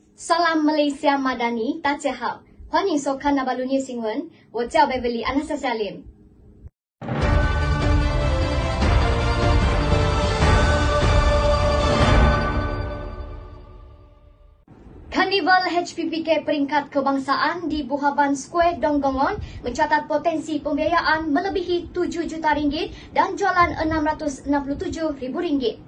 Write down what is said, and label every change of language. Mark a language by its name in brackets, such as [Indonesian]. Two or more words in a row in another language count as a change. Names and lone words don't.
[Malay] Salam Malaysia Madani， [Chinese] 大家好，欢迎收看那巴鲁纽新闻，我叫 [Malay] Beverly Anastasia Lim。Karnival HPPK peringkat kebangsaan di Buhaban Square Donggongon mencatat potensi pembiayaan melebihi 7 juta ringgit dan jualan RM667,000.